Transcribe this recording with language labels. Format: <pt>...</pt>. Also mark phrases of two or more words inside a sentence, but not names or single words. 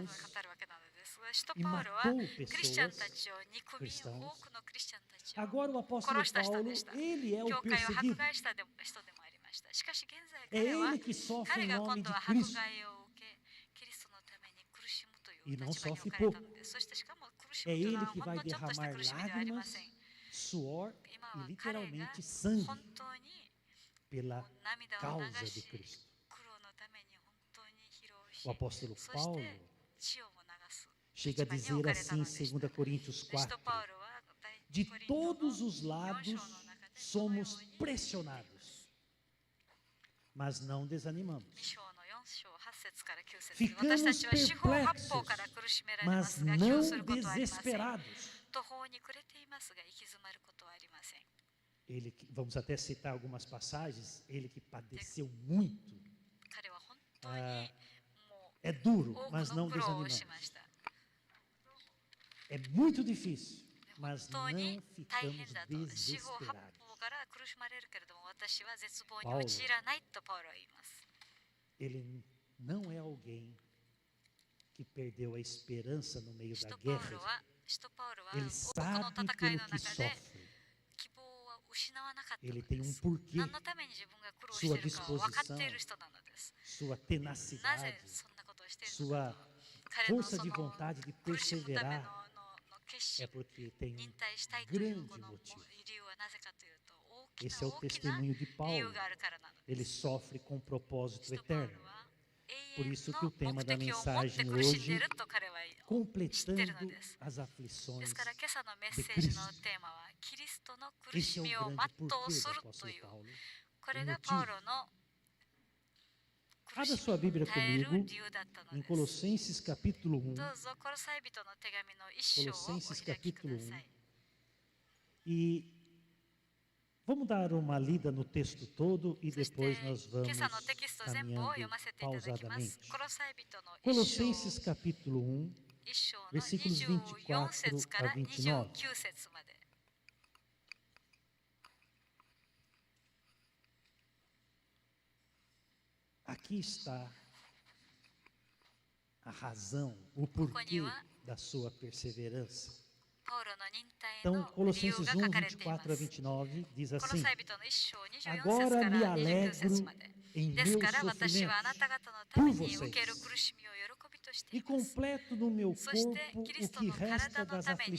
<ja>たるわけなのですが、使徒</ja> <pt>E</pt> <ja>パウロは</ja> <pt>matou</pt> <ja>クリスチャンた</ja> <pt>pessoas</pt> <ja>ちを憎み、</ja> <pt>cristãos.</pt> <ja>多くのクリスチャンたちを</ja> <pt>Agora o apóstolo</pt> <ja>殺した人</ja> <pt>Paulo,</pt> <ja>でした。</ja> <pt>ele é o</pt> <ja>教会を迫</ja> <pt>perseguido.</pt> <ja>害した人でもありました。しかし現在</ja> <pt>É</pt> <ja>彼は</ja> <pt>ele que sofre</pt> <ja>彼</ja> <pt>em</pt> <ja>が</ja> <pt>nome</pt> <ja>今</ja> <pt>de</pt> <ja>度は迫</ja> <pt>Cristo.</pt> <ja>害を受け、キリストのために苦し</ja> <pt>E não</pt> <ja>立場に</ja> <pt>sofre</pt> <ja>置かれた</ja> <pt>pouco.</pt> <ja>のです。そしてしかも苦し</ja> <pt>É</pt> <ja>むというの</ja> <pt>ele</pt> <ja>は</ja> <pt>que</pt> <ja>ほん</ja> <pt>vai</pt> <ja>のちょっとした</ja> <pt>derramar</pt> <ja>苦しみではありま</ja> <pt>lágrimas,</pt> <ja>せん。</ja> <pt>suor</pt> <ja>今</ja> <pt>e</pt> <ja>は彼が</ja> <pt>literalmente sangue</pt> <ja>本当に</ja> <pt>pela</pt> <ja>涙を</ja> <pt>causa</pt> <ja>流</ja> <pt>de</pt> <ja>し、</ja> <pt>Cristo.</pt> <ja>苦労のために本当に疲労し、</ja> <pt>O apóstolo</pt> <ja>そし</ja> <pt>Paulo</pt> <ja>て血をも流す</ja> <pt>chega a</pt> <ja>立場に</ja> <pt>dizer</pt> <ja>置かれた</ja> <pt>assim</pt> <ja>の</ja> <pt>em</pt> <ja>でした。</ja> <pt>2 Coríntios</pt> <ja>使徒</ja> <pt>4:</pt> <ja>パウロは第</ja> <pt>De</pt> <ja>コリントの</ja> <pt>todos os</pt> <ja>4</ja> <pt>lados</pt> <ja>章の中でこのよう</ja> <pt>somos</pt> <ja>に</ja> <pt>pressionados, mas não</pt> <ja>2</ja> <pt>desanimamos.</pt> <ja>章の4章8節から9節</ja> <pt>Ficamos</pt> <ja>私たちは四方八方</ja> <pt>perplexos,</pt> <ja>から苦しめられま</ja> <pt>mas</pt> <ja>すが気をする</ja> <pt>não</pt> <ja>ことはありません。</ja> <pt>desesperados.</pt> <ja>途方に暮れていますが行き詰まることはありません。</ja> <pt>Vamos até citar algumas passagens. Ele que padeceu muito.</pt> <ja>彼は本当にも</ja> <pt>É duro,</pt> <ja>う多</ja> <pt>mas</pt> <ja>く</ja> <pt>não</pt> <ja>の苦労を</ja> <pt>desanimamos.</pt> <ja>しました</ja> <pt>É muito difícil,</pt> <ja>本</ja> <pt>mas</pt> <ja>当に</ja> <pt>não</pt> <ja>大</ja> <pt>ficamos</pt> <ja>変だと四方八</ja> <pt>desesperados.</pt> <ja>方から苦しまれるけれども私は絶望に</ja> <pt>Paulo</pt> <ja>陥らないとパウロは言います。</ja> <pt>Ele não é alguém que perdeu a esperança no meio</pt> <ja>使</ja> <pt>da</pt> <ja>徒パウ</ja> <pt>guerra.</pt> <ja>ロは使徒パウロは</ja> <pt>Ele</pt> <ja>多くの</ja> <pt>sabe</pt> <ja>戦い</ja> <pt>pelo</pt> <ja>の</ja> <pt>que</pt> <ja>中で</ja> <pt>sofre.</pt> <ja>希望は失わなかった</ja> <pt>Ele</pt> <ja>の</ja> <pt>tem</pt> <ja>で</ja> <pt>um</pt> <ja>す。</ja> <pt>porquê,</pt> <ja>何のために自分が苦労しているかを分かっている人なのです。</ja> <pt>sua</pt> <ja>なぜ</ja> <pt>tenacidade,</pt> <ja>そんなことをしているの</ja> <pt>sua</pt> <ja>か。彼の</ja> <pt>força</pt> <ja>そ</ja> <pt>de</pt> <ja>の</ja> <pt>vontade de</pt> <ja>苦しむための</ja> <pt>perseverar</pt> <ja>決</ja> <pt>é</pt> <ja>心、</ja> <pt>porque tem</pt> <ja>忍</ja> <pt>um</pt> <ja>耐したいという</ja> <pt>grande</pt> <ja>この</ja> <pt>motivo.</pt> <ja>理由はなぜかというと大き</ja> <pt>Esse é</pt> <ja>な</ja> <pt>o</pt> <ja>大きな</ja> <pt>testemunho de</pt> <ja>理由</ja> <pt>Paulo.</pt> <ja>があるからなのです。</ja> <pt>Ele sofre com propósito</pt> <ja>使徒パウ</ja> <pt>eterno.</pt> <ja>ロは</ja> <pt>Por</pt> <ja>永遠</ja> <pt>isso</pt> <ja>の</ja> <pt>que o tema</pt> <ja>目</ja> <pt>da</pt> <ja>的を持って</ja> <pt>mensagem</pt> <ja>苦しんでい</ja> <pt>hoje,</pt> <ja>ると彼は知っているの</ja> <pt>completando</pt> <ja>です。</ja> <pt>as</pt> <ja>で</ja> <pt>aflições</pt> <ja>すから今朝のメッ</ja> <pt>de</pt> <ja>セージの</ja> <pt>Cristo.</pt> <ja>テーマはキリストの苦</ja> <pt>Esse</pt> <ja>し</ja> <pt>é o</pt> <ja>みを</ja> <pt>grande</pt> <ja>全う</ja> <pt>porquê</pt> <ja>す</ja> <pt>do</pt> <ja>ると</ja> <pt>apóstolo</pt> <ja>いう</ja> <pt>Paulo.</pt> <ja>これ</ja> <pt>O</pt> <ja>がパウ</ja> <pt>motivo.</pt> <ja>ロの苦</ja> <pt>Abra</pt> <ja>し</ja> <pt>sua</pt> <ja>み</ja> <pt>Bíblia</pt> <ja>に耐える</ja> <pt>comigo</pt> <ja>理由だったの</ja> <pt>em</pt> <ja>です。</ja> <pt>Colossenses capítulo 1.</pt> <ja>どうぞコロサイ人の手紙の一章をお</ja> <pt>Colossenses</pt> <ja>開きくださ</ja> <pt>capítulo</pt> <ja>い。</ja> <pt>E vamos dar uma lida no texto todo e</pt> <ja>そして</ja> <pt>depois nós</pt> <ja>今</ja> <pt>vamos</pt> <ja>朝のテキスト全部を</ja> <pt>caminhando</pt> <ja>読ませていただきます。</ja> <pt>pausadamente.</pt> <ja>コロサイ人の</ja> <pt>Colossenses capítulo 1,</pt> <ja>一章の</ja> <pt>versículos</pt> <ja>24節から</ja> <pt>24 a</pt> <ja>29節まで。</ja> <pt>aqui está a razão, o porquê da sua perseverança.</pt> <ja>パウロの忍耐</ja> <pt>Então,</pt> <ja>の理由</ja> <pt>Colossenses</pt> <ja>が</ja> <pt>1,</pt> <ja>書かれていま</ja> <pt>24 a</pt> <ja>す。</ja> <pt>29 diz</pt> <ja>コロ</ja> <pt>assim:</pt> <ja>サイ人の一章24節か</ja> <pt>Agora</pt> <ja>ら</ja> <pt>me</pt> <ja>29節ま</ja> <pt>alegro</pt> <ja>で。</ja> <pt>em</pt> <ja>です</ja> <pt>meus</pt> <ja>から私はあなた</ja> <pt>sofrimentos</pt> <ja>方のために受ける苦しみを喜びとしてい</ja> <pt>e</pt> <ja>ます。</ja> <pt>completo no meu</pt> <ja>そして</ja> <pt>corpo</pt> <ja>キリス</ja> <pt>o</pt> <ja>ト</ja> <pt>que</pt> <ja>の</ja> <pt>resta</pt> <ja>体の</ja> <pt>das</pt> <ja>ために</ja>